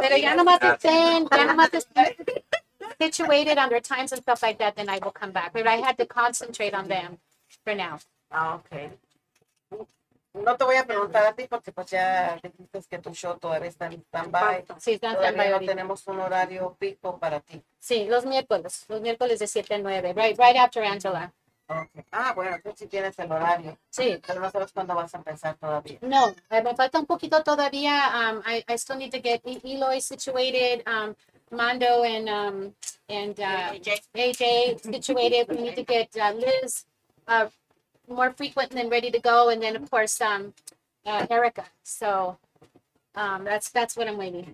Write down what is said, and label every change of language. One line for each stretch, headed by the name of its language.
Spanish: Pero ya nomás estén
English: situated on their times and stuff like that, then I will come back. But I had to concentrate on them for now. Okay.
Spanish: No te voy a preguntar a ti porque pues ya dijiste que tu show todavía está en stand-by. Sí, están Todavía stand-by no ahorita. tenemos un horario pico para ti. Sí, los miércoles de 7 a 9,
English: right after
Spanish: Angela.
English: Okay.
Spanish: Ah, bueno, tú sí tienes el horario. Sí. Pero no sabes cuándo vas a empezar todavía. No, me falta un poquito todavía.
English: I still need to get Eloy situated, Mondo and AJ situated. We need to get Liz more frequent and then ready to go, and then of course Erica. So that's what I'm waiting.